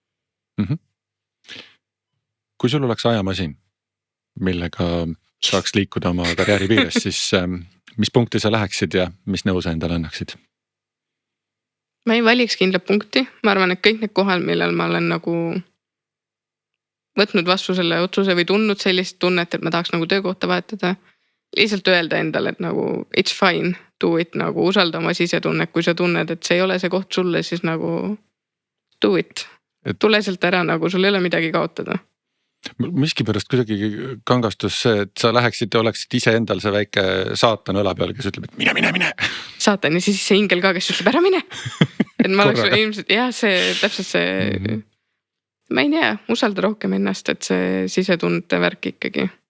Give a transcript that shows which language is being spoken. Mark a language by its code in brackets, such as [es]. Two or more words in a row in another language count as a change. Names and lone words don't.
[et] Kui sul oleks ajamasin, millega saaks liikuda oma karjääri piires, siis mis punkti sa läheksid ja mis nõu sa endale annaksid? Ma ei valiks kindlat punkti, ma arvan, et kõik need kohal, millal ma olen nagu võtnud vastu selle otsuse või tundnud sellist tunnet, et ma tahaks nagu töökohta vahetada, lihtsalt öelda endale, et nagu [en] it's fine, do it, [et] nagu usalda oma sisetunnet, kui sa tunned, et see ei ole see koht sulle, siis nagu [en] do it. [et] Tule sealt ära, nagu sul ei ole midagi kaotada. Miski pärast kuidagi kangastus see, et sa läheksid ja oleksid ise endal see väike saatan õla peal, kes ütleb, et mine. Saatan ja siis see ingel ka, kes ütleb ära mine. Et ma oleks ilmselt, jah, see täpselt see, ma ei tea, usalda rohkem ennast, et see sisetunde värk ikkagi.